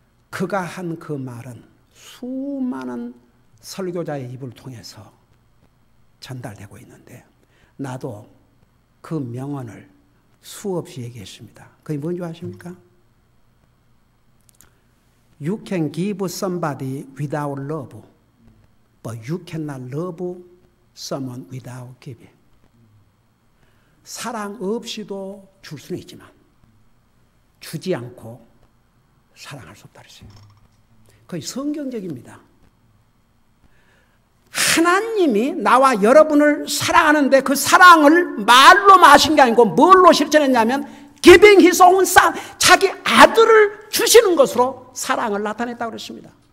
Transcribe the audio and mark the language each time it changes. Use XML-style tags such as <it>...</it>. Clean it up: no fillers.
<ko>그가 한 그 말은 수많은 설교자의 입을 통해서 전달되고 있는데 나도 그 명언을 수없이 얘기했습니다. 그게 뭔지 아십니까?</ko> <en>You can give somebody without love, but you cannot love someone without giving.</en> <ko>사랑 없이도 줄 수는 있지만 주지 않고 사랑할 수 없다 그랬어요. 거의 성경적입니다. 하나님이 나와 여러분을 사랑하는데 그 사랑을 말로만 하신 게 아니고 뭘로 실천했냐면</ko> <en>giving his own son,</en> <ko>자기 아들을 주시는 것으로 사랑을 나타냈다고 그랬습니다.</ko>